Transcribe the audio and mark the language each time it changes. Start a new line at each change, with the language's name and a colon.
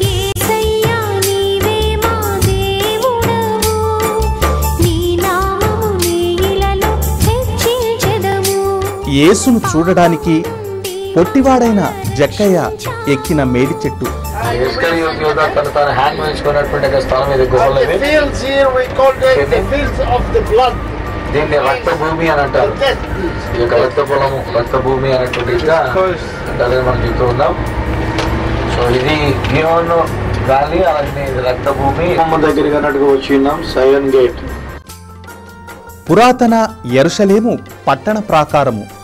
Telugu: యేసయ్యా నీవే మా దేవుడవు నీ నామము నీలలో హెచ్చించెదము యేసును చూడడానికి పొట్టివాడైన జక్కయ్య ఎక్కిన మేడి చెట్టు. తను తాను హ్యాండ్ వేసుకున్నటువంటి స్థలం ఇది గుహలు ఇవి.
English: fields here we call them the fields of the blood.
Telugu: దీన్ని రక్త భూమి అని అంటారు. ఈ యొక్క రక్త పొలము రక్త భూమి అనేటువంటిగా అంటారని మనం చెప్తూ ఉన్నాం. సో ఇది గియోన్ వ్యాలీ, అలాగే ఇది రక్త భూమి. దగ్గరగా అన్నట్టుగా వచ్చి ఉన్నాం సయన్ గేట్. పురాతన యెరూషలేము పట్టణ ప్రాకారము.